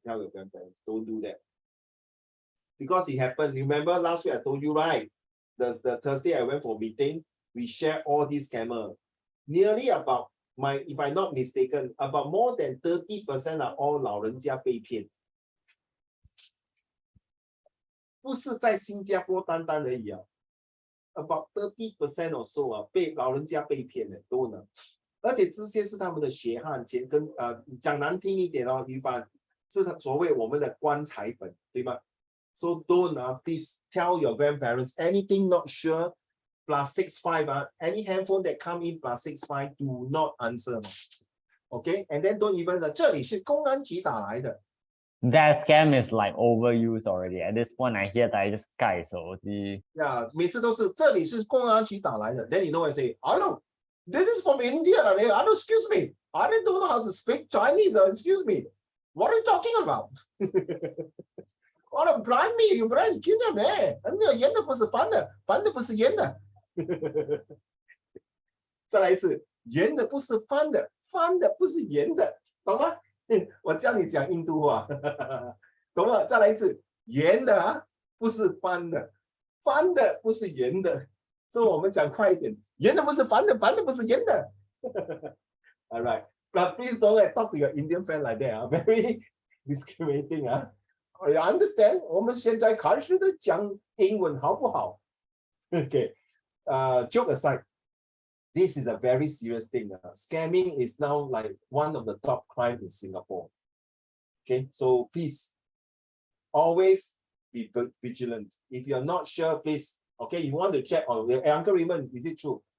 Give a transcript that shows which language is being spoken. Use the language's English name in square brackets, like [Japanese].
[English] Tell your grandparents, don't do that. Because it happened. Remember last week I told you, right? The Thursday I went for meeting. We share all these scammer. Nearly about if I'm not mistaken, about more than 30% are all [Chinese] 老人家被骗。不是在新加坡单单而已 [English] about 30% or so [Chinese] 被老人家被骗的都能。而且这些是他们的血汗钱跟讲难听一点于凡是所谓我们的棺材本，对吗？ [English] So don't please tell your grandparents anything not sure +65 any handphone that come in +65 do not answer. Okay, and then don't even [Chinese] 这里是公安局打来的。 [English] That scam is like overused already. At this point, I hear that I just [Chinese] 盖手机。 Yeah, 每次都是这里是公安局打来的。 [English] Then you know I say, hello, this is from India. Hello, excuse me, I don't know how to speak Chinese. Excuse me, what are you talking about? Oh, blind me, you blind kinder [Chinese] 盐的不是翻的，翻的不是盐的。再来一次，盐的不是翻的，翻的不是盐的，懂吗？我教你讲印度话，懂了？再来一次，盐的不是翻的，翻的，不是圆的。所以我们讲快一点，圆的不是翻的，翻的不是圆的。 [English] All right, but please don't talk to your Indian friend like that. Very discriminating. You understand? [Chinese] 我们现在开始的讲英文好不好？ [English] Okay. Joke aside, this is a very serious thing. Scamming is now like one of the top crime in Singapore. Okay, so please always be vigilant. If you're not sure, please, okay, you want to check on Uncle Raymond, is it true?